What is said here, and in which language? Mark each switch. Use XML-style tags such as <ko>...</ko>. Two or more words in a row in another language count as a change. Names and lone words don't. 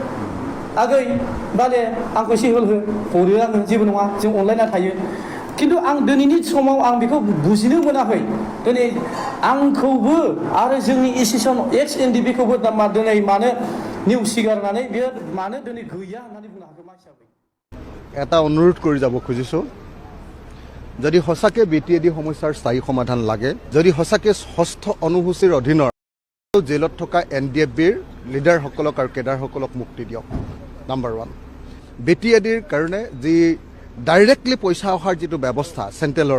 <brx>आगै बाले आंखौ एसे हेल्प हरो आङो जेबो नङा जों अनलायना थायो खिन्थु आं दिनैनि समाव आं बेखौ बुजिनो मोनाखै दिनै आंखौबो आरो जोंनि एसोसिएसन एक्स एनडिपिखौबो दिनै मानो नेवसिगारनानै बेयो मानो दिनै गैया होननानै बुंनो हागौ मा हिसाबै</brx> <as>এটা অনুৰোধ কৰি যাব খুজিছোঁ যদি সঁচাকৈ BTAD সমস্যাৰ স্থায়ী সমাধান লাগে যদি সঁচাকৈ ষষ্ঠ অনুসূচীৰ অধীনৰ জেলত থকা NDFBৰ লিডাৰসকলক আৰু কেডাৰসকলক মুক্তি দিয়ক নাম্বাৰ 1 BTADৰ কাৰণে যি ডাইৰেক্টলি পইচা অহাৰ যিটো ব্যৱস্থা চেণ্ট্ৰেলৰ</as>